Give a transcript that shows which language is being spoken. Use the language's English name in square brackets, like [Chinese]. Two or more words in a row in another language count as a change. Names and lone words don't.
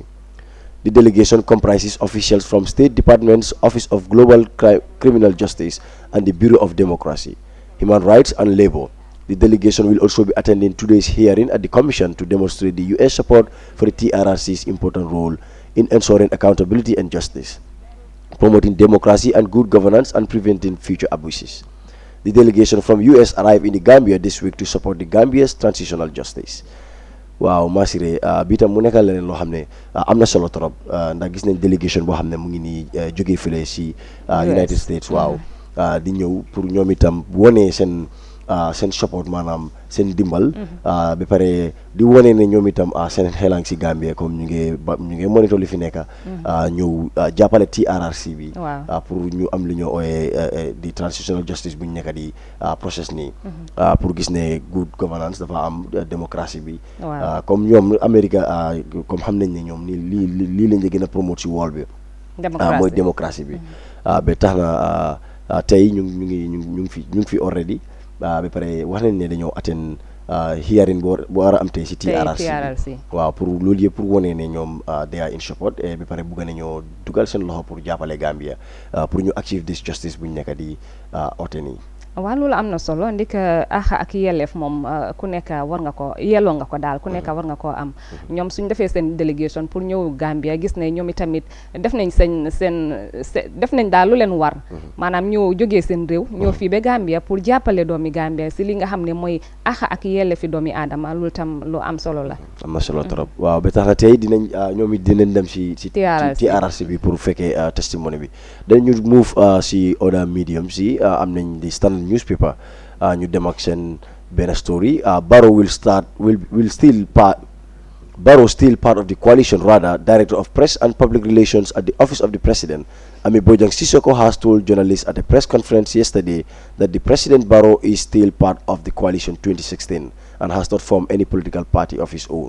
[English] The delegation comprises officials from State Department's Office of Global Criminal Justice and the Bureau of Democracy, Human Rights and Labor, The delegation will also be attending today's hearing at the Commission to demonstrate the U.S. support for the TRRC's important role in ensuring accountability and justice, promoting democracy and good governance, and preventing future abuses. The delegation from U.S. arrived in the Gambia this week to support the Gambia's transitional justice. [Wolof] Waaw Masire bi tam mu nekkal leneen loo xam ne am na solo trop ndax gis nañ délégation boo xam ne mu ngi nii jógee fële si United States waaw di ñëw pour ñoom itam wone seen support maanaam seen dimbal ba pare di wone ne ñoom itam seen xelang si Gambia comme ñu ngi monitor li fi nekk ñëw jàppale TRRC bi pour ñu am li ñoo ooyee di [English] transitional justice [Wolof] bu ñu nekk di process nii pour gis ne [English] good governance [Wolof] dafa am démocratie bi comme ñoom Amérique comme xam nañ ne ñoom ni lii lañ gën a promote si wall bi mooy démocratie bi ba tax na tey ñu ngi fi already ba pare wax nañ ne dañoo attend hearing bu war a am tey si TRRC waaw pour loolu yëpp pour wane ne ñoom [English] they are in support [Wolof] ba pare bugg nañoo dugal seen loxo pour jàppale Gambia pour ñu [English] achieve this justice [Wolof] bu ñu nekk di oote nii. waaw loolu am na solo ndik ak yelleef moom ku nekk war nga ko yelloo nga ko daal ku nekk war nga koo am ñoom suñ defee seen délégation pour ñëw Gambia gis ne ñoom itamit def nañ def nañ daal lu leen war maanaam ñoo jógee seen réew ñoo fii ba Gambia pour jàppale doomi Gambia si li nga xam ne mooy ak yelleefi doomi aadama loolu tam lu am solo la. am na solo trop waaw ba tax na tey ñoom it dinañ dem si TRRC bi pour fekkee testimony bi dañu move si [English] other medium [Wolof] si am nañ di Standard newspaper ñu dem ak seen benn story [English] Barrow still part of the coalition, rather director of press and public relations at the office of the president. Ami Bojang Sisoko has told journalists at a press conference yesterday that the President Barrow is still part of the coalition 2016 and has not formed any political party of his own.